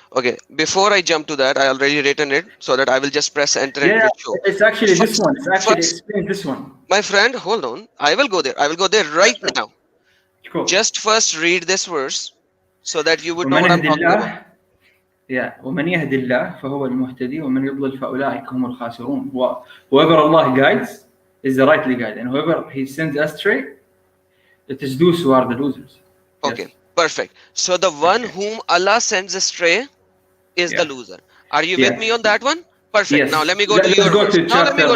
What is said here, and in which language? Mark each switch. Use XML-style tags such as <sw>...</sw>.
<en>Okay, before I jump to that, I already written it so that I will just press enter and it will show. It's actually this one. It's actually First, explains this one. my friend, hold on. I will go there. I will go there right now. Cool. Just first read this verse so that you would know what I'm talking about.</en> <ar>ومن يهد الله فهو المهتدي ومن يضلل فأولئك هم الخاسرون.</ar> <en>Whoever Allah guides is the rightly guided, and whoever He sends astray, it is those who are the losers. Okay, yes. Perfect. So the one whom Allah sends astray is the loser. Are you with me on that one? Perfect. Yes. Now let me go to your verse. Now let me go</en>